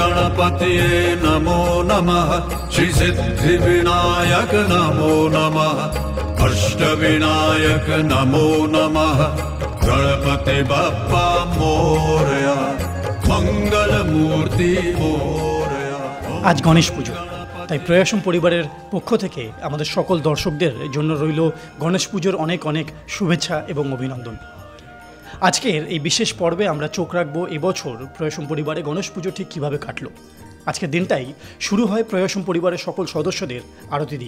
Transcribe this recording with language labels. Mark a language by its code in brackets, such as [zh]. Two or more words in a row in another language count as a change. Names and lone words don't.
[sa] गणपतये नमो नमः श्री सिद्धि विनायक नमो नमः अष्टविनायक नमो नमः [mr] गणपति बप्पा मोरया मंगल मूर्ति मोरया। [bn] আজ গণেশ পুজো, তাই প্রয়াসম পরিবারের পক্ষ থেকে আমাদের সকল দর্শকদের জন্য রইল গণেশ পুজোর অনেক অনেক শুভেচ্ছা এবং অভিনন্দন। আজকের এই বিশেষ পর্বে আমরা চোখ রাখবো এবছর প্রয়াসম পরিবারে গণেশ পুজো ঠিক কীভাবে কাটলো। আজকের দিনটাই শুরু হয় প্রয়াসম পরিবারের সকল সদস্যদের আরতি দিয়ে।